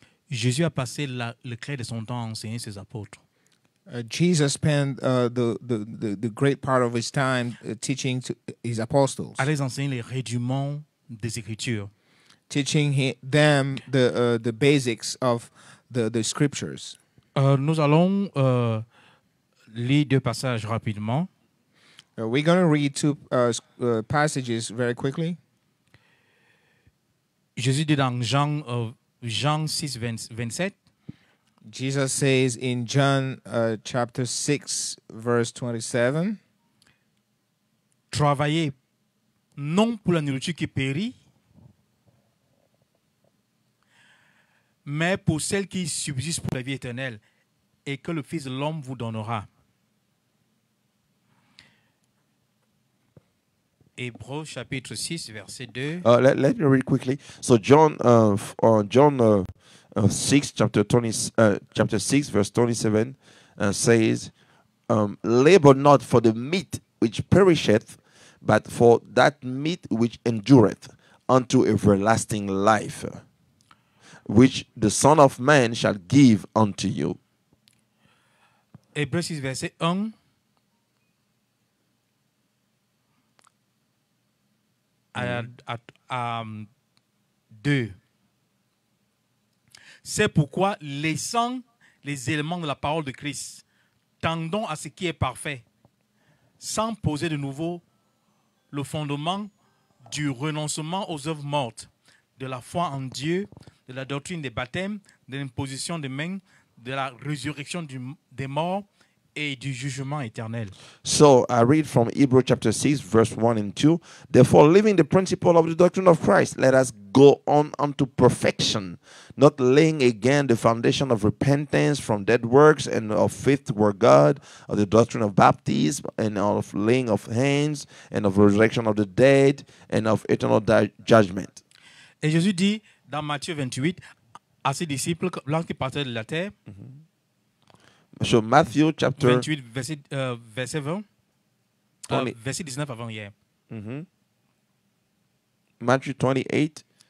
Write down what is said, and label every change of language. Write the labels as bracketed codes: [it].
[fr] Jésus a passé le clair de son temps à enseigner ses apôtres. [en] Jesus spent the great part of his time teaching to his apostles, [fr] À les enseigner les rudiments des Écritures. [en] teaching them the basics of the scriptures. [fr] Nous allons lire deux passages rapidement. [en] We're going to read two passages very quickly. [fr] Jésus dit dans Jean 6, 27, [en] Jesus says in John chapter 6, verse 27, [fr] travaillez non pour la nourriture qui périt, mais pour celle qui subsiste pour la vie éternelle, et que le Fils de l'homme vous donnera. Hébreux chapitre 6, verset 2. [en] Let me read quickly. So John 6, chapter 6, verse 27 says, labor not for the meat which perisheth, but for that meat which endureth unto everlasting life, which the Son of Man shall give unto you. [fr] Hébreux 6, verset 1. À 2. C'est pourquoi, laissant les éléments de la parole de Christ, tendons à ce qui est parfait, sans poser de nouveau le fondement du renoncement aux œuvres mortes, de la foi en Dieu, de la doctrine des baptêmes, de l'imposition des mains, de la résurrection des morts et du jugement éternel. [en] So I read from Hebrews chapter 6, verse 1 and 2. Therefore, leaving the principle of the doctrine of Christ, let us go on unto perfection, not laying again the foundation of repentance from dead works and of faith toward God, of the doctrine of baptism, and of laying of hands, and of resurrection of the dead, and of eternal judgment. [fr] Et Jésus dit dans Matthieu 28 à ses disciples, lorsqu'ils partaient de la terre, [en] So Matthew chapter [fr] 28, verset 20, verset 19 avant hier. [en] Matthew 28,